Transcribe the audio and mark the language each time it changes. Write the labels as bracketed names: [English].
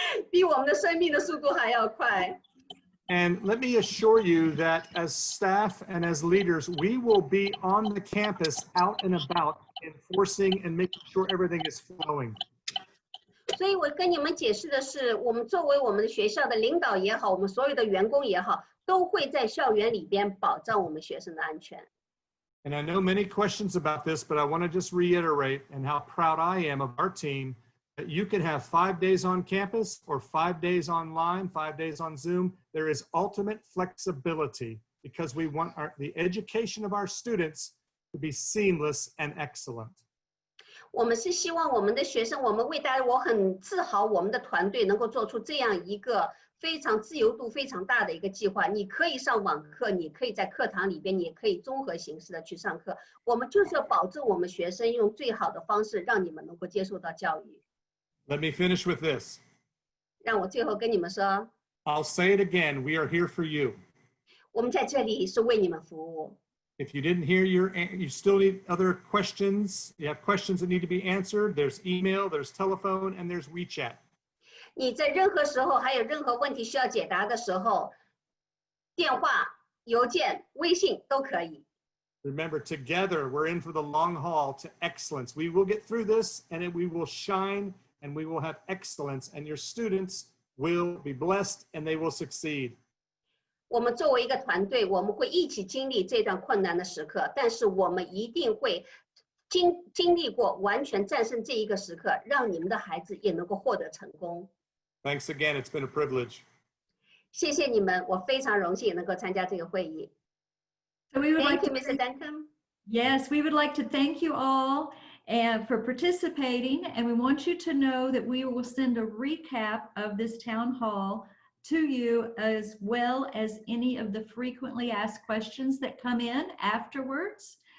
[Chinese] 比我们的生命的速度还要快。 [English] And let me assure you that as staff and as leaders, we will be on the campus out and about enforcing and making sure everything is flowing. [Chinese] 所以我跟你们解释的是，我们作为我们的学校的领导也好，我们所有的员工也好，都会在校园里边保障我们学生的安全。 [English] And I know many questions about this, but I want to just reiterate and how proud I am of our team that you can have 5 days on campus or 5 days online, 5 days on Zoom. There is ultimate flexibility because we want the education of our students to be seamless and excellent. [Chinese] 我们是希望我们的学生，我们为大家，我很自豪，我们的团队能够做出这样一个非常自由度非常大的一个计划。你可以上网课，你可以在课堂里边，你也可以综合形式的去上课。我们就是要保证我们学生用最好的方式，让你们能够接受到教育。 [English] Let me finish with this. [Chinese] 让我最后跟你们说， [English] I'll say it again. We are here for you. [Chinese] 我们在这里是为你们服务。 [English] If you didn't hear you still need other questions. You have questions that need to be answered. There's email, there's telephone, and there's WeChat. [Chinese] 你在任何时候还有任何问题需要解答的时候，电话、邮件、微信都可以。 [English] Remember, together we're in for the long haul to excellence. We will get through this, and we will shine, and we will have excellence, and your students will be blessed, and they will succeed. [Chinese] 我们作为一个团队，我们会一起经历这段困难的时刻，但是我们一定会经历过完全战胜这一个时刻，让你们的孩子也能够获得成功。 [English] Thanks again. It's been a privilege. [Chinese] 谢谢你们，我非常荣幸能够参加这个会议。 [English] So we would Thank like you, to Mr. Duncan. Yes, we would like to thank you all and for participating, and we want you to know that we will send a recap of this town hall to you, as well as any of the frequently asked questions that come in afterwards.